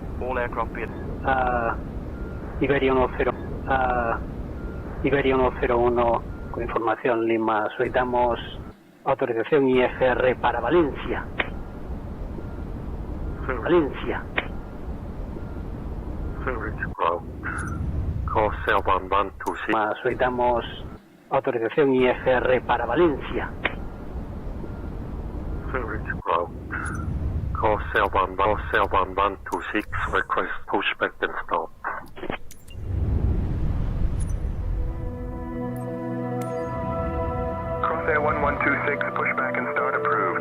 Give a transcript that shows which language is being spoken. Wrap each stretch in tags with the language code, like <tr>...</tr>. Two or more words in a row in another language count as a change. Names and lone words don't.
<en>all aircraft be</en> <es>Iberia 10, Iberia 101 con información Lima, solicitamos autorización IFR para Valencia. Valencia. Solicitamos autorización IFR para Valencia.</es> <en>Call cell 126, request pushback and stop. Crosshair 1126, pushback and start approved.</en>